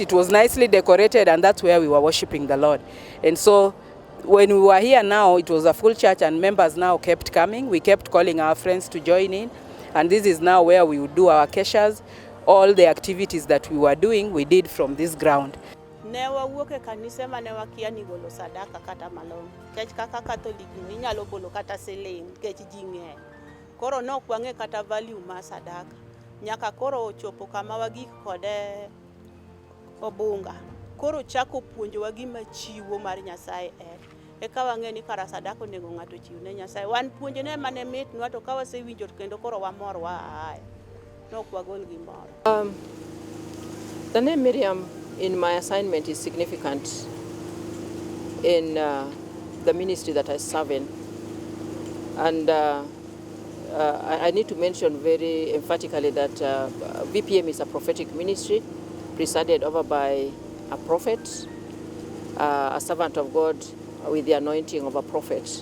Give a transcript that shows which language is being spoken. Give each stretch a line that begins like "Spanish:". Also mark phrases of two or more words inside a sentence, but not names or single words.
English: It was nicely decorated, and that's where we were worshiping the Lord. And so when we were here now, it was a full church, and members now kept coming. We kept calling our friends to join in. And this is now where we would do our keshas. All the activities that we were doing, we did from this ground.
Luo (Kenya and Tanzania): Ne wawuok kanisa ma ne wakia ni golo sadaka kata malong. Kech kaka Catholic ni nyalo golo kata siling kech ji ng'eny. Koro nok wang'e kata value ma sadaka. Nyaka koro ochopo kama wagik kode obunga. Koro chako puonjowa gima chiwo mar Nyasaye eka wang'e ni kara sadaka onego ng'ato chiw ne Nyasaye. Wan puonjone mane mitnwa to ka wasewinjo kendo koro wamor wa aya. Nok wagol gimoro.
English: The name Miriam in my assignment is significant in the ministry that I serve in. And I need to mention very emphatically that V.P.M is a prophetic ministry presided over by a prophet, a servant of God with the anointing of a prophet.